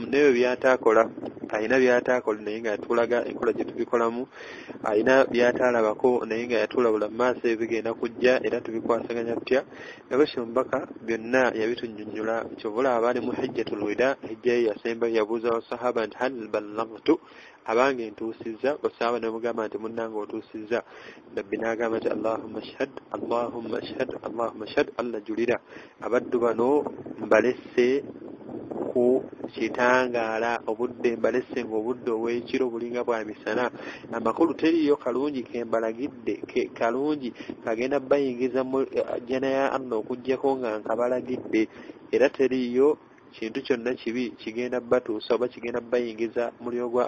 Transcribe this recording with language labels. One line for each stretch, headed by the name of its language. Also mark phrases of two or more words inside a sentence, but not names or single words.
Ganda: N'ebyo by'ataakola alina by'ataakola naye nga yatulaga enkola gye tubikolamu, alina by'ataalabako naye nga yatulabula mu maaso ebigenda kujja era tubikwasaganya tutya. Nabwekyo omubaka byonna yabitunnyonnyola. Kyovula abaali mu
Arabic: حجة الوداع,
Ganda: hijja ye yasemba yabuuza abasahaba nti
Arabic: هل بلغت,
Ganda: abange ntuusizza? Basahaba ne mugamba nti munnange otuusizza. Nabbi n'agamba nti
Arabic: اللهم اشهد اللهم اشهد اللهم اشهد allahumma shhad.
Ganda: Allah julira abaddu bano mbalese ku kitangaala obudde mbalese ng'obudde obw'ekiro bulinga bwa misana. Amakulu teriyo kalungi kembalagidde kalungi kagenda bayingiza mu jjana ya Allah okuggyako nga nkabalagidde, era teriyo kintu kyonna kibi kigenda batuusa oba kigenda bayingiza muliro gwa